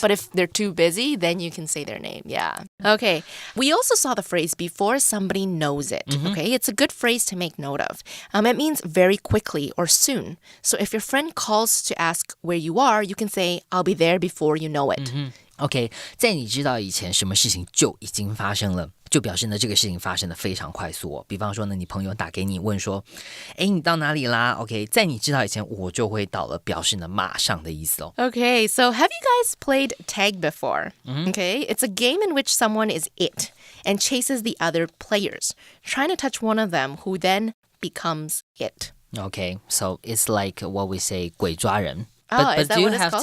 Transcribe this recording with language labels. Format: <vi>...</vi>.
<en>But if they're too busy, then you can say their name. Yeah. Okay. We also saw the phrase before somebody knows it. Okay. It's a good phrase to make note of. It means very quickly or soon. So if your friend calls to ask where you are, you can say, I'll be there before you know it.</en> <zh>OK， 在你知道以前什么事情就已经发生了，就表示呢这个事情发生的非常快速哦。比方说呢，你朋友打给你问说，诶，你到哪里啦 ？OK， 在你知道以前我就会到了，表示呢马上的意思哦。</zh> <en>Okay, so have you guys played tag before? Okay, it's a game in which someone is it and chases the other players, trying to touch one of them who then becomes it. Okay, so it's like what we say 鬼抓人。 Oh, but is that do you what it's have called?</en>